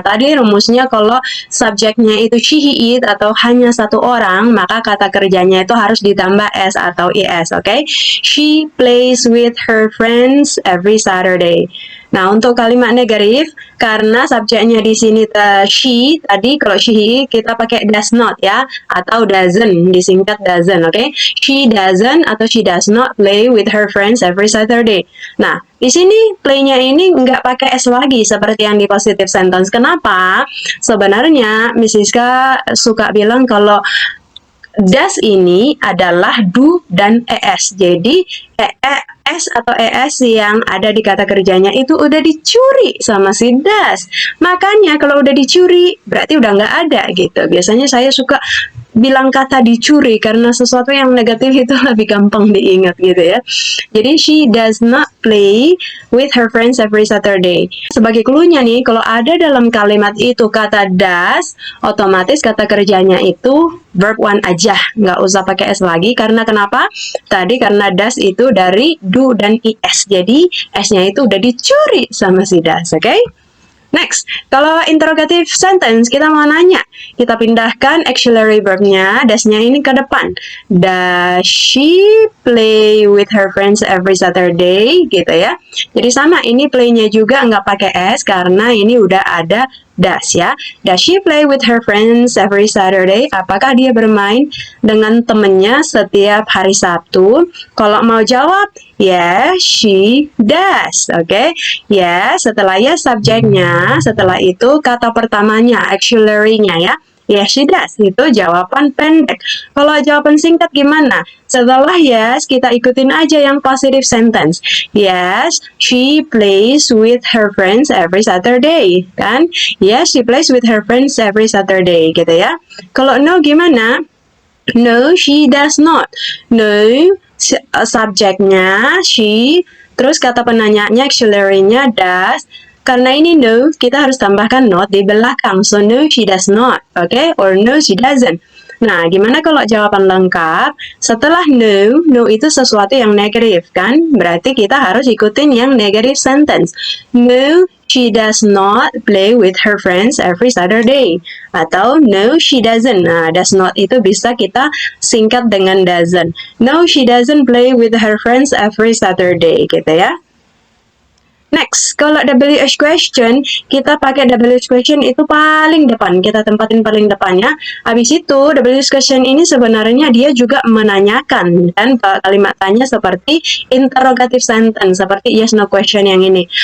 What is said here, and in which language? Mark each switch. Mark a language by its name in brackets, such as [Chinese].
[Indonesian] Tadi rumusnya kalau subjeknya itu she, he, it atau hanya satu orang, maka kata kerjanya itu harus ditambah s atau is, oke? [English] Okay? She plays with her friends every Saturday. [Indonesian] Nah, untuk kalimat negatif, karena subjeknya di sini she, tadi kalau she kita pakai does not ya, atau doesn't, disingkat doesn't, oke? Okay? [English] She doesn't atau she does not play with her friends every Saturday. [Indonesian] Nah, di sini play-nya ini nggak pakai s lagi seperti yang di positive sentence. Kenapa? Sebenarnya Miss Siska suka bilang kalau does ini adalah do dan es. Jadi es atau es yang ada di kata kerjanya itu udah dicuri sama si does. Makanya kalau udah dicuri berarti udah nggak ada gitu. Biasanya saya suka bilang kata dicuri karena sesuatu yang negatif itu lebih gampang diingat gitu ya. [English] Jadi she does not play with her friends every Saturday. [Indonesian] Sebagai clue-nya nih, kalau ada dalam kalimat itu kata does, otomatis kata kerjanya itu verb one aja, nggak usah pakai s lagi. Karena kenapa? Tadi karena does itu dari do dan is, jadi s-nya itu udah dicuri sama si does, oke? Okay? Next, kalau interrogative sentence, kita mau nanya. Kita pindahkan auxiliary verb-nya, does-nya ini ke depan. [English] Does she play with her friends every Saturday? [Indonesian] Gitu ya. Jadi sama, ini play-nya juga nggak pakai s, karena ini udah ada does ya. [English] Does she play with her friends every Saturday? [Indonesian] Apakah dia bermain dengan temennya setiap hari Sabtu? Kalau mau jawab, [English] yes, she does. Oke, okay? [Indonesian] Yes, setelah yes subjeknya, setelah itu kata pertamanya, auxiliary-nya ya. [English] Yes, she does. [Indonesian] Itu jawaban pendek. Kalau jawaban singkat gimana? Setelah yes, kita ikutin aja yang positive sentence. [English] Yes, she plays with her friends every Saturday. Kan? Yes, she plays with her friends every Saturday. [Indonesian] Gitu ya. Kalau no gimana? [English] No, she does not. [Indonesian] No, subjeknya she, terus kata penanyanya auxiliary-nya does. Karena ini no, kita harus tambahkan not di belakang. [English] So no, she does not, oke? Okay? Or no, she doesn't. [Indonesian] Nah, gimana kalau jawaban lengkap? Setelah no, no itu sesuatu yang negatif, kan? Berarti kita harus ikutin yang negative sentence. [English] No, she does not play with her friends every Saturday. Atau no, she doesn't. [Indonesian] Nah, does not itu bisa kita singkat dengan doesn't. [English] No, she doesn't play with her friends every Saturday, [Indonesian] gitu ya. Next, kalau WH question, kita pakai WH question itu paling depan, kita tempatin paling depannya. Habis itu, WH question ini sebenarnya dia juga menanyakan, dan kalimat tanya seperti interrogative sentence, seperti yes no question yang ini.